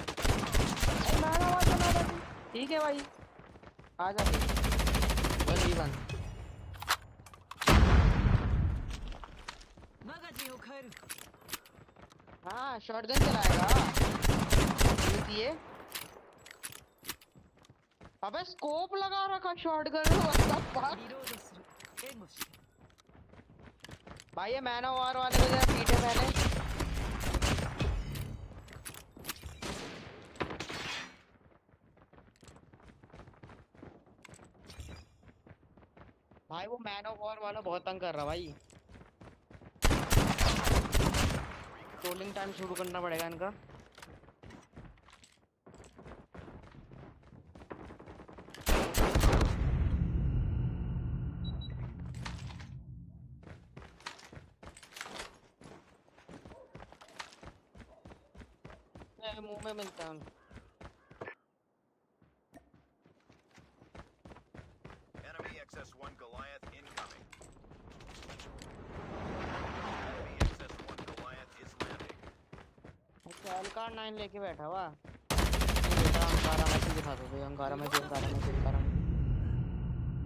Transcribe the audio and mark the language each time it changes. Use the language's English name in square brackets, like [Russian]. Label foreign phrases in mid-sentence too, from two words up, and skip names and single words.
[Hindi] अरे मेरा आवाज चला रहा है। ठीक है भाई आ जा 1v1। [Japanese] マガジンを変える [Hindi] हाँ शॉटगन चलाएगा ये। अबे स्कोप लगा रखा शॉटगन में, [English] what the fuck? [Japanese] リロードする援護して [Hindi] भाई ये [English] man of war [Hindi] वाले को जरा पीटे मैंने। भाई वो [English] man of war [Hindi] वाला बहुत तंग कर रहा भाई। [English] trolling time [Hindi] शुरू करना पड़ेगा इनका। मुंह में मिलता है उनको। [English] Enemy XS-1 Goliath incoming. Enemy XS-1 Goliath is landing. [Hindi] अच्छा एलकार 9 लेके बैठा हुआ। बेटा अंगारा में से दिखा दो भाई, अंगारा में से, अंगारा में से, अंगारा में।